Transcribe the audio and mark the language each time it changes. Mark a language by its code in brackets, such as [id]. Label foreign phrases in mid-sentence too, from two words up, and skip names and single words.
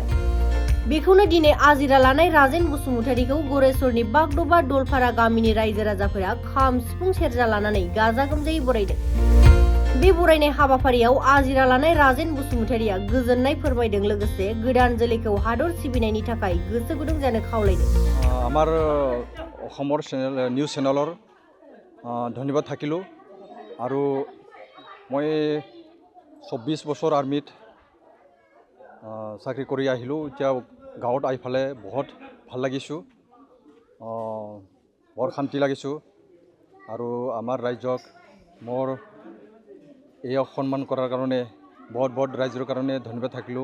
[brx] बेखौनो दिनै आजिरा लानाय राजेन बसुमतारिखौ गरेस्वरनि बागदबा दलपारा गामिनि रायजो राजाफोरा खाम सिफुं सेरजा लानानै गाजा गोमजायै बरायदों। बे बरायनाय हाबाफारियाव आजिरा लानाय राजेन बसुमतारिया गोजोननाय फोरमायदों लोगोसे गोदान जोलैखौ हादर सिबिनायनि थाखाय गोसो गुदुं जानो खावलायदों। [as] আমাৰ অসমৰ নিউজ চেনেলৰ ধন্যবাদ থাকিলোঁ আৰু মই 24 বছৰ আৰ্মিত চাকৰি কৰি আহিলোঁ। এতিয়া গাঁৱত আহি ফালে বহুত ভাল লাগিছোঁ, বৰ শান্তি লাগিছোঁ আৰু আমাৰ ৰাইজক মোৰ এই সন্মান কৰাৰ কাৰণে বহুত ৰাইজৰ কাৰণে ধন্যবাদ থাকিলোঁ।